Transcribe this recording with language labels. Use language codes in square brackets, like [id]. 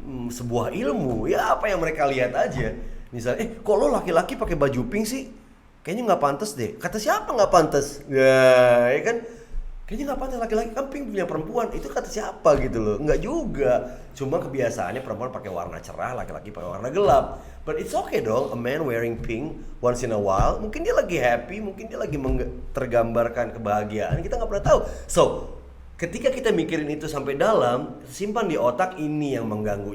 [id] sebuah ilmu, ya apa yang mereka lihat aja. Misalnya, kok lo laki-laki pakai baju pink sih? Kayaknya nggak pantas deh. Kata siapa nggak pantas? Ya kan? Kayaknya nggak pantas, laki-laki kan pink punya perempuan. Itu kata siapa gitu loh? Nggak juga. Cuma kebiasaannya perempuan pakai warna cerah, laki-laki pakai warna gelap. [en] But it's okay [id] dong, [en] a man wearing pink once in a while. [id] Mungkin dia lagi happy, mungkin dia lagi tergambarkan kebahagiaan. Kita nggak pernah tahu. So, ketika kita mikirin itu sampai dalam, simpan di otak, ini yang mengganggu.